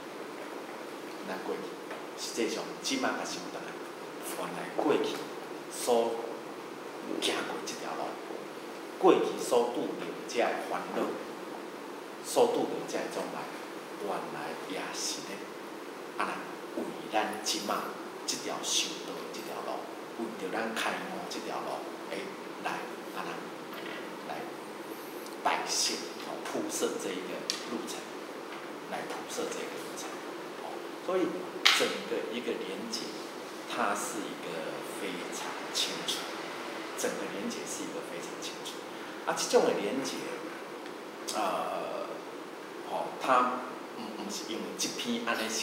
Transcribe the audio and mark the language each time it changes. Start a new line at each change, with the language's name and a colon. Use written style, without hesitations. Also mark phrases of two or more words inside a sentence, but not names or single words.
Min Nan Chinese: 实际上即马也想倒来，原来过去所行过即条路，过去所拄着遮个烦恼，所拄着遮个障碍，原来也是咧为咱即马即条修道即条路，为着咱开悟即条路，来摆设铺设这一个路程，所以整个一个连结，它是一个非常清楚，这种的连结，它毋是因为这篇安尼写，